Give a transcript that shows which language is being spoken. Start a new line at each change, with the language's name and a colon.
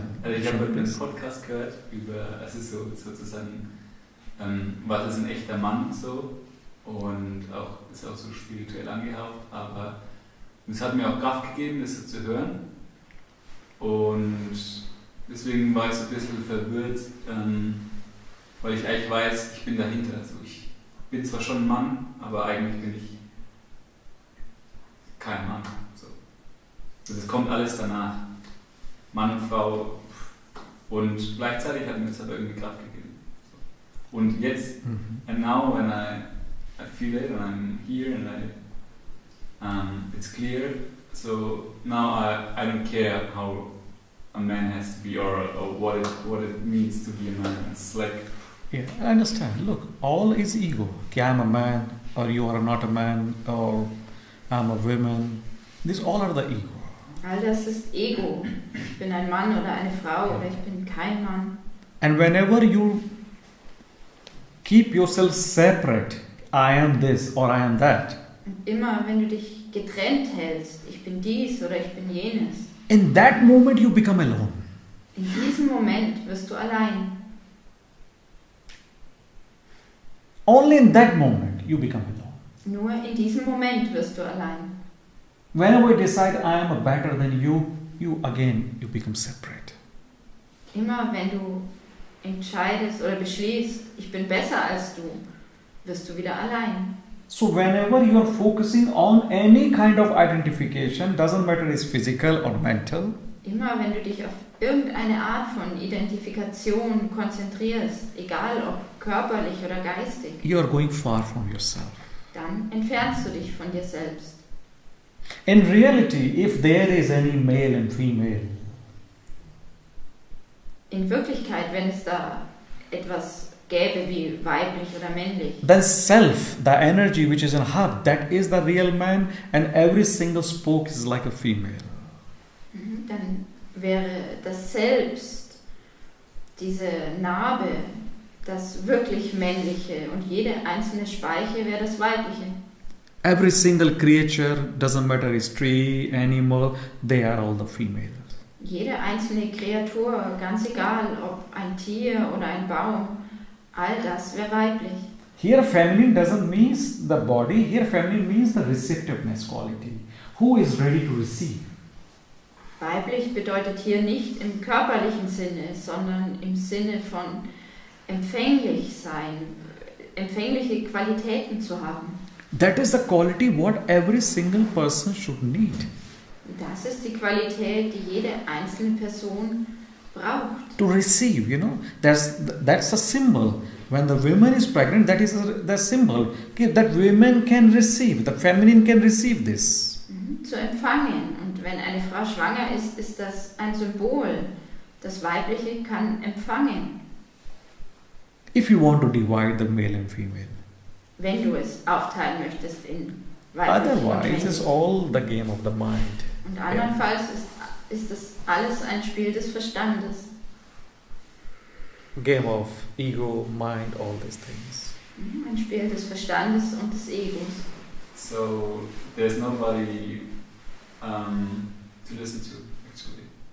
German: ich habe einen Podcast gehört über, es ist so sozusagen, was ist ein echter Mann so, und auch ist auch so spirituell angehaucht, aber es hat mir auch Kraft gegeben, das so zu hören, und deswegen war ich so ein bisschen verwirrt, weil ich eigentlich weiß, ich bin dahinter. Also ich bin zwar schon ein Mann, aber eigentlich bin ich kein Mann. So. Also das kommt alles danach. Mann und Frau, und gleichzeitig hat mir das aber irgendwie Kraft gegeben. So. Und jetzt,
English: and now when I feel it and I'm here and it's clear, so now I don't care how a man has to be or what it means to be a man. It's like, yeah, I understand. Look, all is ego. Okay, I'm a man, or you are not a man, or I'm a woman. These all are the ego.
German: All das ist Ego. Ich bin ein Mann oder eine Frau oder ich bin kein Mann.
English: And whenever you keep yourself separate, I am this or I am that,
German: Und immer wenn du dich getrennt hältst, ich bin dies oder ich bin jenes,
English: in that moment you become alone.
German: in diesem Moment wirst du allein.
English: Only in that moment you become alone.
German: Nur in diesem Moment wirst du allein.
English: Whenever you decide I am better than you become separate.
German: Immer wenn du entscheidest oder beschließt, ich bin besser als du, wirst du wieder allein.
English: So whenever you are focusing on any kind of identification, doesn't matter it's physical or mental,
German: Immer wenn du dich auf irgendeine Art von Identifikation konzentrierst, egal ob körperlich oder geistig,
English: you are going far from yourself.
German: dann entfernst du dich von dir selbst.
English: In reality, if there is any male and female,
German: In Wirklichkeit, wenn es da etwas gäbe wie weiblich oder männlich,
English: then self, the energy which is in heart, that is the real man, and every single spoke is like a female.
German: dann wäre das Selbst, diese Narbe, das wirklich Männliche und jede einzelne Speiche wäre das Weibliche.
English: Every single creature, doesn't matter it's tree, animal, they are all the females.
German: Jede einzelne Kreatur, ganz egal ob ein Tier oder ein Baum, all das wäre weiblich.
English: Here feminine doesn't mean the body, here feminine means the receptiveness quality. Who is ready to receive?
German: Weiblich bedeutet hier nicht im körperlichen Sinne, sondern im Sinne von empfänglich sein, empfängliche Qualitäten zu haben.
English: That is the quality what every single person should need.
German: Das ist die Qualität, die jede einzelne Person braucht.
English: To receive, that's a symbol. When the woman is pregnant, that is the symbol. Okay, that women can receive, the feminine can receive this.
German: Zu empfangen. Und wenn eine Frau schwanger ist, ist das ein Symbol. Das Weibliche kann empfangen.
English: If you want to divide the male and female.
German: Wenn du es aufteilen möchtest in weiblich und
English: Otherwise,
German: männlich.
English: it's all the game of the mind.
German: Und andernfalls ist das alles ein Spiel des Verstandes.
English: Game of ego, mind, all these things.
German: Ein Spiel des Verstandes und des Egos.
English: So there's nobody to listen to, actually.